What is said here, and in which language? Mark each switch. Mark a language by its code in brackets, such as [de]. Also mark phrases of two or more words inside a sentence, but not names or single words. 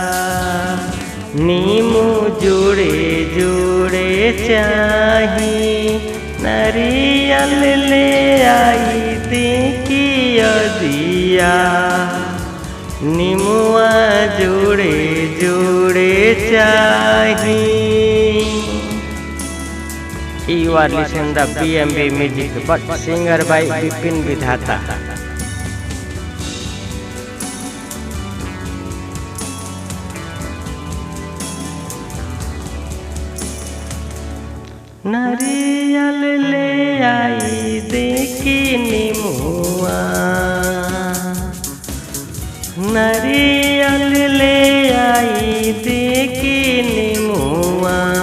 [bho] नीमू जोड़े जोड़े चाही, नारियल ले आई देखियो दिया। नीमुआ जोड़े जोड़े चाही। [en] You are listening the BMB music, but singer by Bipin Vidhata. [bho] नारियल ले आई देखी नीमुआ, नारियल ले आई देखी नीमुआ।